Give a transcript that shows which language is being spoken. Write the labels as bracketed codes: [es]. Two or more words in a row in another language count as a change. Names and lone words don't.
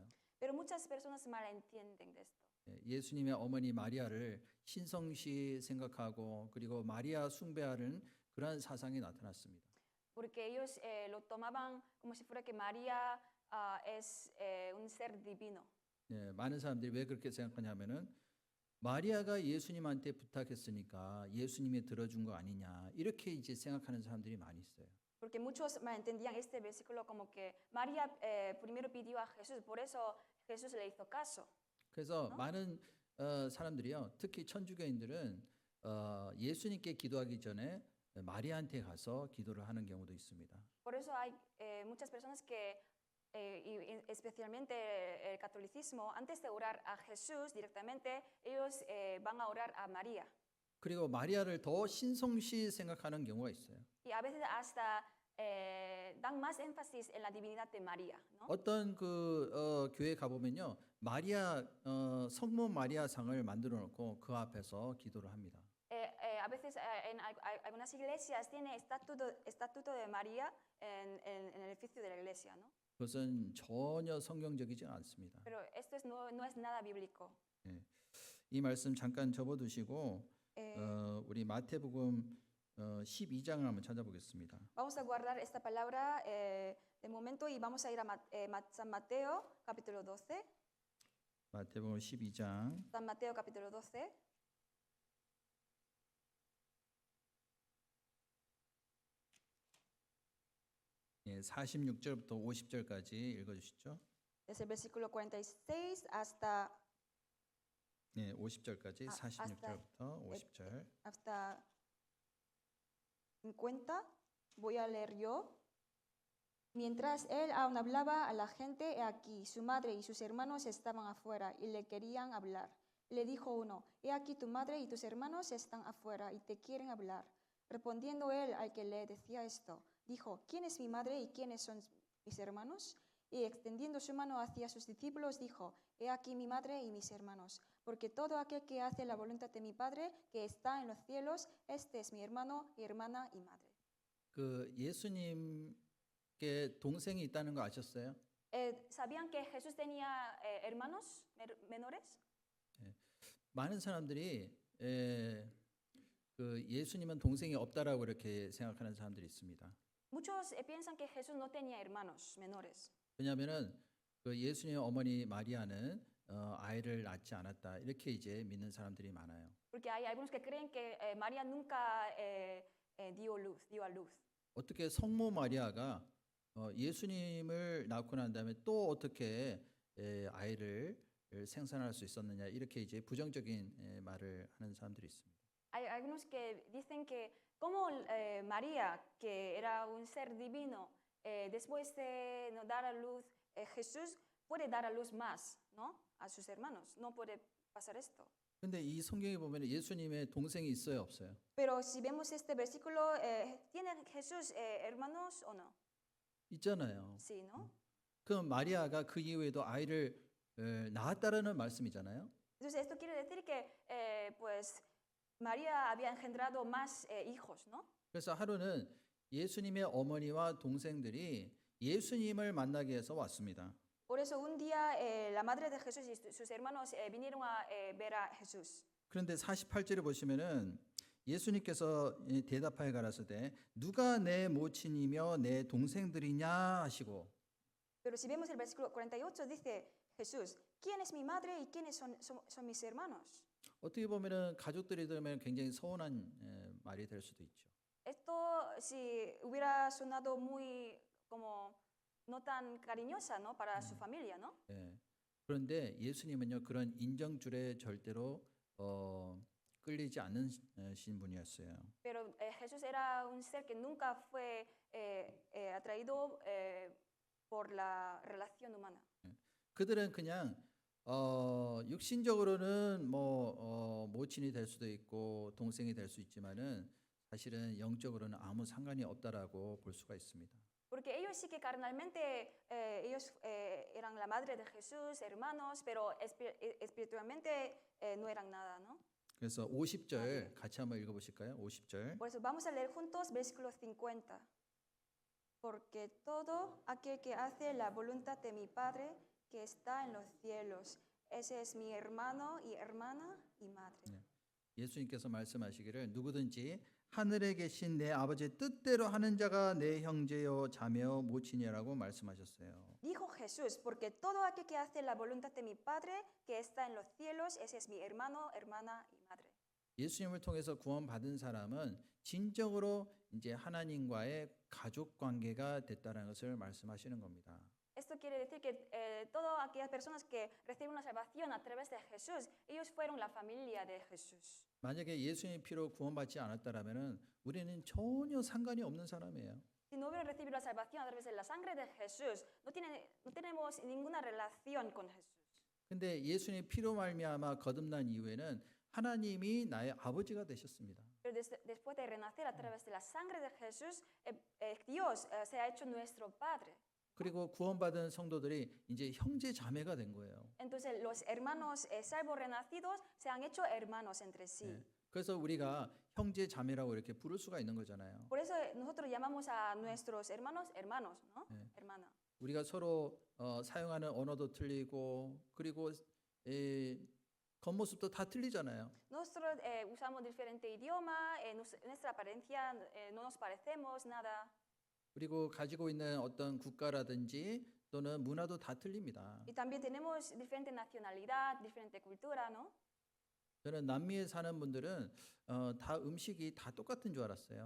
[es] Pero muchas personas malentienden de esto. [ko] 예수님의 어머니 마리아를 신성시 생각하고 그리고 마리아 숭배하는 그러한 사상이 나타났습니다. [es] Porque ellos lo tomaban como si fuera que María es un ser divino. [ko] 예, 많은 사람들이 왜 그렇게 생각하냐면은 마리아가 예수님한테 부탁했으니까 예수님이 들어준 거 아니냐 이렇게 이제 생각하는 사람들이 많이 있어요. [es] Porque muchos malentendían este versículo como que María primero pidió a Jesús, por eso Jesús le hizo caso. [ko] 그래서 많은 사람들이요, 특히 천주교인들은 예수님께 기도하기 전에 마리아한테 가서 기도를 하는 경우도 있습니다. [es] Por eso hay muchas personas que, y especialmente el catolicismo, antes de orar a Jesús directamente, ellos van a orar a María. [ko] 그리고 마리아를 더 신성시 생각하는 경우가 있어요. [es] Y a veces hasta dan más énfasis en la divinidad de María, ¿no? [ko] 어떤 그 교회 가보면요, 마리아 성모 마리아 상을 만들어 놓고 그 앞에서 기도를 합니다. [es] A veces en algunas iglesias tiene estatuto de María en el edificio de la iglesia, ¿no? [ko] 그것은 전혀 성경적이지 않습니다. [es] Pero esto no es nada bíblico. [ko] 이 말씀 잠깐 접어두시고 우리 마태복음 12장을 한번 찾아보겠습니다. [es] Vamos a guardar esta palabra de momento y vamos a ir a San Mateo, capítulo 12. [ko] 마태복음 12장 [es] San Mateo, capítulo 12. [ko] 예, 46절부터 50절까지 읽어주시죠. [es] Desde el versículo 46 hasta, [ko] 예, 50절까지 46절부터 50절. [es] hasta 50. Voy a leer yo. Mientras él aún hablaba a la gente, he aquí, su madre y sus hermanos estaban afuera y le querían hablar. Le dijo uno, he aquí tu madre y tus hermanos están afuera y te quieren hablar. Respondiendo él al que le decía esto, dijo, ¿quién es mi madre y quiénes son mis hermanos? Y extendiendo su mano hacia sus discípulos, dijo, he aquí mi madre y mis hermanos, porque todo aquel que hace la voluntad de mi Padre, que está en los cielos, este es mi hermano, mi hermana y madre. [ko] 그 예수님께 동생이 있다는 거 아셨어요? [es] ¿Sabían que Jesús tenía hermanos menores? [ko] 많은 사람들이 그 예수님은 동생이 없다라고 이렇게 생각하는 사람들이 있습니다. [es] Muchos piensan que Jesús no tenía hermanos menores. [ko] 왜냐하면은 그 예수님의 어머니 마리아는 아이를 낳지 않았다 이렇게 이제 믿는 사람들이 많아요. [es] Porque hay algunos que creen que María nunca dio a luz. [ko] 어떻게 성모 마리아가 예수님을 낳고 난 다음에 또 어떻게 아이를 생산할 수 있었느냐 이렇게 이제 부정적인 말을 하는 사람들이 있습니다. [es] Hay algunos que dicen que como María, que era un ser divino, después de no dar a luz Jesús, puede dar a luz más, ¿no? A sus hermanos. No puede pasar esto. [ko] 근데 이 성경에 보면 예수님의 동생이 있어요, 없어요? [es] Pero si vemos este versículo, ¿tiene Jesús hermanos o no? [ko] 있잖아요. [es] Sí, ¿no? [ko] 그럼 마리아가 그 이후에도 아이를 낳았다라는 말씀이잖아요. [es] Entonces esto quiere decir que pues María había engendrado más hijos, ¿no? [ko] 그래서 하루는 예수님의 어머니와 동생들이 예수님을 만나기 위해서 왔습니다. [es] Por eso un día la madre de Jesús y sus hermanos vinieron a ver a Jesús. [ko] 그런데 48절에 보시면은 예수님께서 대답하여 가라사대 누가 내 모친이며 내 동생들이냐 하시고 [es] Pero si vemos el versículo 48 dice, Jesús, ¿quién es mi madre y quiénes son mis hermanos? [ko] 어떻게 보면은 가족들이 들으면 굉장히 서운한 말이 될 수도 있죠. [es] Esto si hubiera sonado muy como no tan cariñosa, ¿no? Para su familia, ¿no? [ko] 예. 그런데 예수님은요 그런 인정줄에 절대로 끌리지 않는 신 분이었어요. [es] Pero Jesús era un ser que nunca fue atraído por la relación humana. [ko] 그들은 그냥 육신적으로는 뭐 모친이 될 수도 있고 동생이 될 수 있지만은 사실은 영적으로는 아무 상관이 없다라고 볼 수가 있습니다. [es] Porque ellos sí que carnalmente ellos eran la madre de Jesús, hermanos, pero espiritualmente no eran nada, ¿no? [ko] 그래서 50절 같이 한번 읽어보실까요? 50절. [es] Por eso vamos a leer juntos versículo 50. Porque todo aquel que hace la voluntad de mi Padre que está en los cielos, ese es mi hermano y hermana y madre. [ko] 예수님께서 말씀하시기를 누구든지 하늘에 계신 내 아버지의 뜻대로 하는 자가 내 형제요 자매요 모친이라고 말씀하셨어요. [es] Dijo Jesús, porque todo aquel que hace la voluntad de mi Padre que está en los cielos, ese es mi hermano, hermana y madre. [ko] 예수님을 통해서 구원받은 사람은 진정으로 이제 하나님과의 가족 관계가 됐다는 것을 말씀하시는 겁니다. [es] Esto quiere decir que todas aquellas personas que reciben la salvación a través de Jesús, ellos fueron la familia de Jesús. [ko] 만약에 예수님의 피로 구원받지 않았다라면은 우리는 전혀 상관이 없는 사람이에요. [es] Si no hubieran recibido la salvación a través de la sangre de Jesús, no tenemos ninguna relación con Jesús. [ko] 근데 예수님의 피로 말미암아 거듭난 이후에는 하나님이 나의 아버지가 되셨습니다. [es] Pero después de renacer a través de la sangre de Jesús, Dios se ha hecho nuestro Padre. [ko] 그리고 구원받은 성도들이 이제 형제 자매가 된 거예요. [es] Entonces los hermanos salvos renacidos se han hecho hermanos entre sí. [ko] 그래서 우리가 형제 자매라고 이렇게 부를 수가 있는 거잖아요. [es] Por eso nosotros llamamos a nuestros hermanos hermanos, ¿no? Hermana. [ko] 우리가 서로 사용하는 언어도 틀리고 그리고 겉모습도 다 틀리잖아요. [es] Nosotros usamos diferente idioma, nuestra apariencia no nos parecemos nada. [ko] 그리고 가지고 있는 어떤 국가라든지 또는 문화도 다 틀립니다. [es] Y también tenemos diferente nacionalidad, diferente cultura, ¿no? [ko] 저는 남미에 사는 분들은 다 음식이 다 똑같은 줄 알았어요.